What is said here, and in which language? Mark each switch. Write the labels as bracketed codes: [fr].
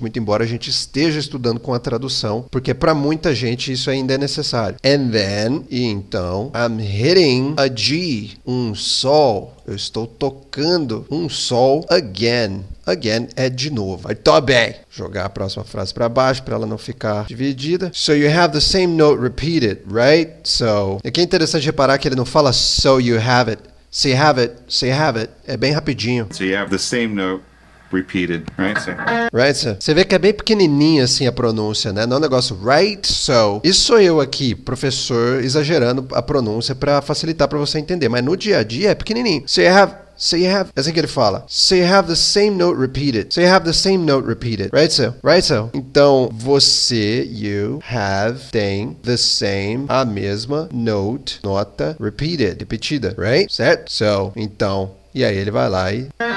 [pt] Muito embora a gente esteja estudando com a tradução, porque para muita gente isso ainda é necessário. [en] And then, [pt] e então, [en] I'm hitting a G, [pt] um sol. Eu estou tocando um sol again. Again é de novo. Aí, tá bem. Jogar a próxima frase para baixo para ela não ficar dividida. [en] So you have the same note repeated, right? [pt] So, aqui é interessante reparar que ele não fala [en] so you have it. So you have it, so you have it. [pt] É bem rapidinho. [en] So you have the same note repeated, right? So. Right, so. [pt] Você vê que é bem pequenininha assim a pronúncia, né? Não é um negócio [en] right, so. [pt] Isso sou eu aqui, professor, exagerando a pronúncia para facilitar para você entender. Mas no dia a dia é pequenininho. [en] So you have... [pt] é assim que ele fala. [en] So you have the same note repeated. So you have the same note repeated. Right, so? Right, so? Então, você, you, have, tem, the same, [pt] a mesma, [en] note, nota, repeated, repetida. Right? Certo? [pt] So, então, e aí ele vai lá e...